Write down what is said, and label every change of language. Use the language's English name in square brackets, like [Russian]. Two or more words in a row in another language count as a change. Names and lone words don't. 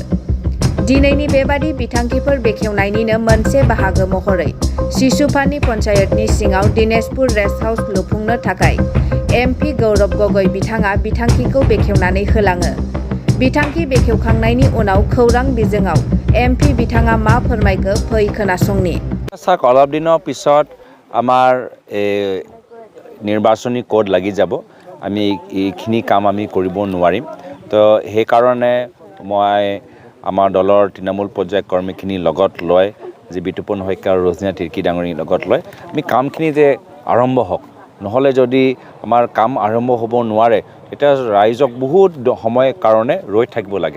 [Bodo] दिनैनि बेबादि बिथांखिफोर बेखेवनायनिनो मोनसे बाहागो महरै सिसुपानि पन्चायतनि सिङाव दिनेशपुर रेस्ट हाउस लुफुंनो थाखाय एम.प गौरव गगৈ बिथाङा बिथांखिखौ बेखेवनानै होलाङो। बिथांखि बेखेवखांनायनि उनाव खौरां बिजोङाव एम.प बिथाङा मा फोरमायखो फै खोनासंनि। [Assamese] চাওক অলপ দিনৰ পিছত আমাৰ নিৰ্বাচনী কোড লাগি যাব। আমি এইখিনি কাম আমি কৰিব নোৱাৰিম। তো সেইকাৰণে মই আমাৰ দলৰ তৃণমূল পৰ্যায়ৰ কৰ্মীখিনিৰ লগত লৈ যি বিতুপন শইকীয়া আৰু ৰজনীনা তিৰ্কী ডাঙৰীৰ লগত লৈ আমি কামখিনি যে আৰম্ভ হওক, নহ'লে যদি আমাৰ কাম আৰম্ভ হ'ব নোৱাৰে তেতিয়া ৰাইজক বহুত সময় কাৰণে ৰৈ থাকিব লাগে।